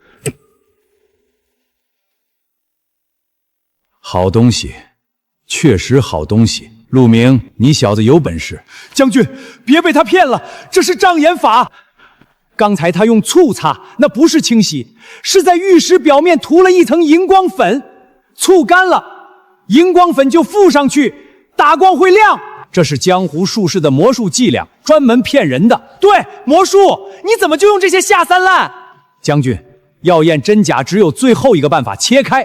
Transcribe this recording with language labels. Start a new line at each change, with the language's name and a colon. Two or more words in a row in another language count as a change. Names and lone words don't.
Chinese: 好東西，確實好東西。陸明，你小子有本事。將軍，別被他騙了，這是障眼法。剛才他用醋擦，那不是清洗，是在玉石表面塗了一層熒光粉，醋乾了，熒光粉就附上去，打光會亮。這是江湖術士的魔術伎倆，專門騙人的。對，魔術，你怎麼就用這些下三濫？將軍，要驗真假，只有最後一個辦法，切開。